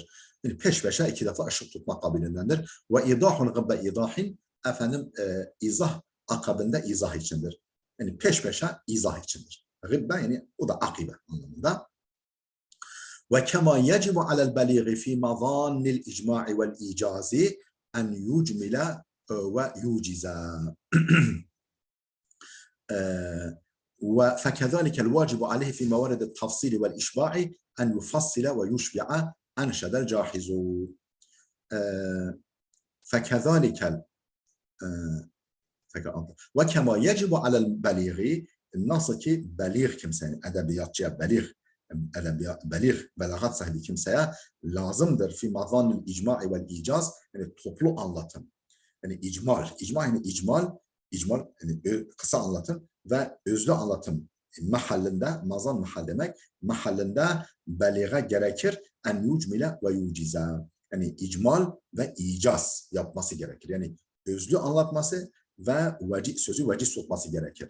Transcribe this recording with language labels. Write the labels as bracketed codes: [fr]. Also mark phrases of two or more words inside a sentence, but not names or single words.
[tr] Yani peş peşe iki defa ışık tutma kabilindendir. [ar] وإيضاح عقب إيضاح, [tr] izah akabinde izah içindir. Yani peş peşe izah içindir. Gıbbe yani o da akibe anlamında. [ar] وكما يجب على البليغ في مظان الإجمال والإيجاز أن يجمل ويوجز. فكذلك الواجب عليه في موارد التفصيل والإشباع أن يفصل ويشبع أنشد الجاحظ فكذلك وكما يجب على البليغ [tr] nasıl ki belir kimsenin edebiyatçıya belir belagat sahibi kimseye lazımdır [ar] في مظان الإجمال والإيجاز [tr] yani toplu anlatım yani icmal yani kısa anlatım ve özlü anlatım mahallinde mazan mahal demek mahallinde beliğe gerekir [ar] أن يجمل ويوجز [tr] yani icmal ve icaz yapması gerekir yani özlü anlatması ve sözü veciz tutması gerekir.